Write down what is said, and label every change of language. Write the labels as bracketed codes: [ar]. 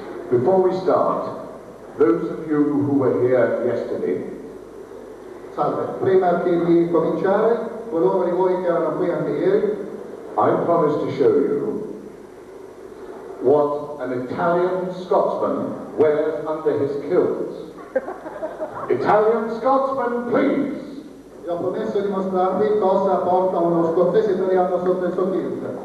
[en] Before we start, those of you who were here yesterday. [it] Salve, prima di cominciare, coloro di voi che erano qui anche ieri, [en] I promised to show you what an Italian Scotsman wears under his kilts. Italian Scotsman, please! [it] vi ho promesso di mostrarvi cosa porta uno scozzese italiano sotto il suo kilt.